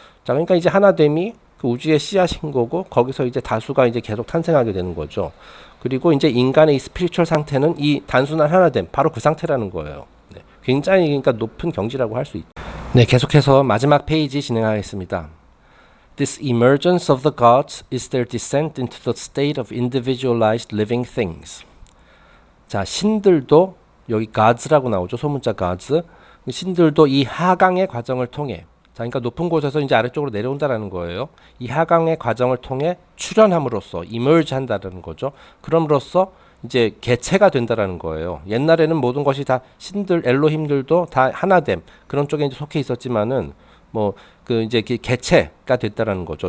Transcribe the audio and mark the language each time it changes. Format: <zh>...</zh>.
<ko>자, 그러니까 이제 하나됨이 그 우주의 씨앗인 거고, 거기서 이제 다수가 이제 계속 탄생하게 되는 거죠. 그리고 이제 인간의 이 스피리추얼 상태는 이 단순한 하나됨, 바로 그 상태라는 거예요. 네, 굉장히 그러니까 높은 경지라고 할 수 있죠. 네, 계속해서 마지막 페이지 진행하겠습니다.</ko> <en>This emergence of the gods is their descent into the state of individualized living things.</en> <ko>자, 신들도 여기 gods라고 나오죠. 소문자 gods. 신들도 이 하강의 과정을 통해, 자, 그러니까 높은 곳에서 이제 아래쪽으로 내려온다라는 거예요. 이 하강의 과정을 통해 출현함으로써 emerge 한다라는 거죠. 그럼으로써 이제 개체가 된다라는 거예요. 옛날에는 모든 것이 다 신들, 엘로힘들도 다 하나됨 그런 쪽에 이제 속해 있었지만은 뭐 그 이제 개체가 됐다라는 거죠.</ko>